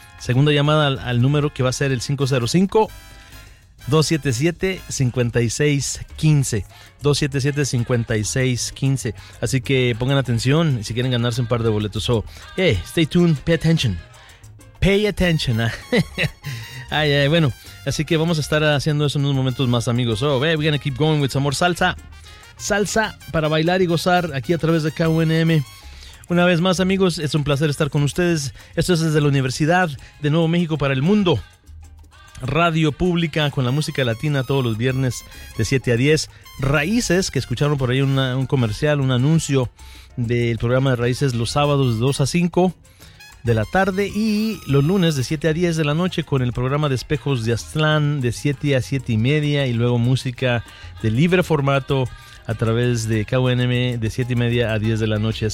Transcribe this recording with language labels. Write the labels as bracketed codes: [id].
[es] Segunda llamada al número que va a ser el 505-277-5615. Así que pongan atención si quieren ganarse un par de boletos. [en] So, hey, stay tuned, pay attention. Pay attention. [es] Ay, ay, bueno, así que vamos a estar haciendo eso en unos momentos más, amigos. [en] So, hey, we're going to keep going with some more salsa. [es] Salsa para bailar y gozar aquí a través de KUNM. Una vez más, amigos, es un placer estar con ustedes. Esto es desde la Universidad de Nuevo México para el Mundo. Radio Pública con la música latina todos los viernes de 7 a 10. Raíces, que escucharon por ahí un comercial, un anuncio del programa de Raíces los sábados de 2 a 5 de la tarde y los lunes de 7 a 10 de la noche con el programa de Espejos de Aztlán de 7 a 7 y media y luego música de libre formato a través de KUNM de 7 y media a 10 de la noche.